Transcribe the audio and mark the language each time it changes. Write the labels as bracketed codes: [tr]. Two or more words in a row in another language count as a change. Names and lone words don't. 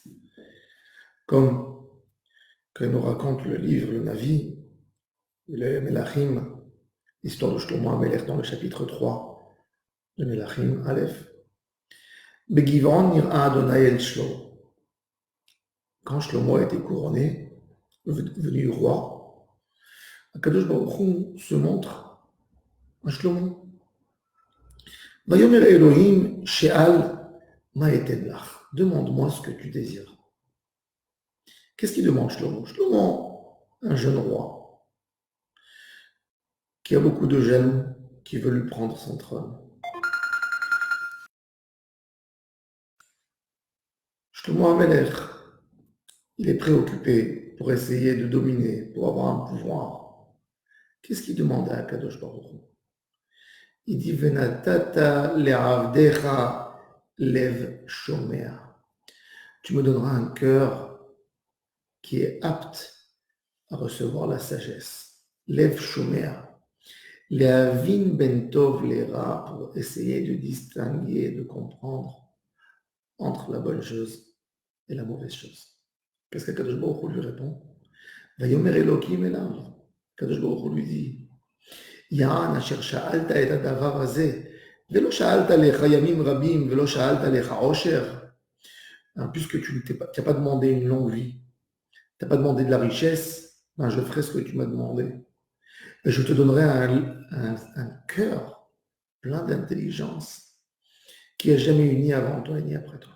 [fr] Comme que nous raconte le livre, le Navi, le Melachim, l'histoire de Shlomo HaMelech dans le chapitre 3 de Melachim, Aleph. [he] בגבעון נראה ה' אל שלמה. [fr] Quand Shlomo a été couronné, devenu roi, [he] הקדוש ברוך הוא [fr] se montre à Shlomo. [he] ויאמר אלהים שאל מה אתן לך. [fr] Demande-moi ce que tu désires. Qu'est-ce qu'il demande Shlomo? Shlomo, un jeune roi, qui a beaucoup de jaloux, qui veut lui prendre son trône. Shlomo HaMelech, il est préoccupé pour essayer de dominer, pour avoir un pouvoir. Qu'est-ce qu'il demande à [he] הקדוש ברוך הוא? [fr] Il dit [he] ונתת לעבדך לב שמע. [fr] Tu me donneras un cœur qui est apte à recevoir la sagesse. [he] לב שמע. להבין בין טוב לרע, [fr] pour essayer de distinguer, de comprendre entre la bonne chose et la mauvaise chose. Qu'est-ce qu' [he] הקדוש ברוך הוא [fr] lui répond? [he] ויאמר אלקים אליו. הקדוש ברוך הוא [fr] lui dit [he] יען אשר שאלת את הדבר הזה, ולא שאלת לך ימים רבים, ולא שאלת לך עשר. [fr] Puisque tu n'as pas demandé une longue vie, tu n'as pas demandé de la richesse, ben je ferai ce que tu m'as demandé. Et je te donnerai un cœur plein d'intelligence qui n'a jamais eu ni avant toi ni après toi.